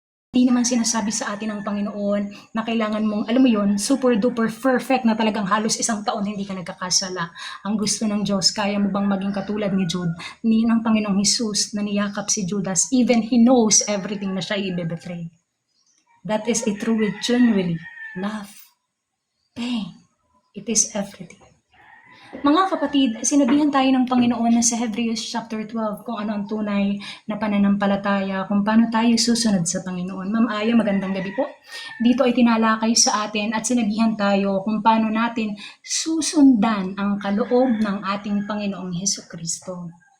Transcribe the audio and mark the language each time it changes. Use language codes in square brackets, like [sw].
[tl] Hindi naman sinasabi sa atin ng Panginoon na kailangan mong, alam mo yun, super duper perfect na talagang halos isang taon hindi ka nagkakasala. Ang gusto ng Diyos, kaya mo bang maging katulad ni ng Panginoong Jesus na niyakap si Judas, [en] even he knows everything [tl] na siya i-betray. [en] That is a true genuine love. Pain. It is everything. [tl] Mga kapatid, sinabihan tayo ng Panginoon na sa Hebrews chapter 12 kung ano ang tunay na pananampalataya, kung paano tayo susunod sa Panginoon. Ma'am Aya, magandang gabi po. Dito ay tinalakay sa atin at sinabihan tayo kung paano natin susundan ang kaloob ng ating Panginoong Hesukristo.